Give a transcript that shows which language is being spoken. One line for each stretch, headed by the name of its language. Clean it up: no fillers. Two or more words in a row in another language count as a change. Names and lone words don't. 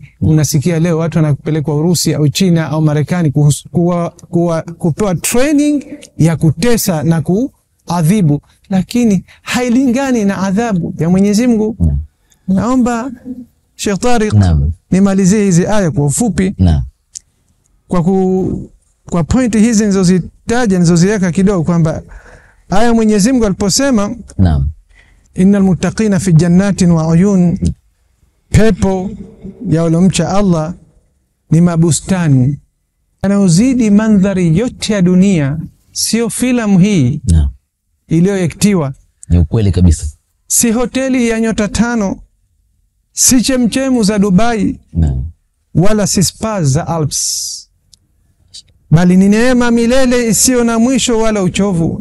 Swahili: Unasikia leo watu wanapelekwa Urusi au China au Marekani kupewa training ya kutesa na kuadhibu, lakini hailingani na adhabu ya Mwenyezi Mungu. Naomba Sheikh Tariq nimalizie hizi aya kwa ufupi kwa point hizi nilizozitaja, nilizoziweka kidogo, kwamba aya Mwenyezi Mungu aliposema
Arabic: إن المتقين في جنات وعيون,
Swahili: pepo ya waliomcha Allah ni mabustani yanayozidi mandhari yote ya dunia. Sio filamu hii iliyoektiwa, ni ukweli kabisa. Si hoteli ya nyota 5, si chemchemu za Dubai, wala si spa za Alps, bali ni neema milele isiyo na mwisho wala uchovu.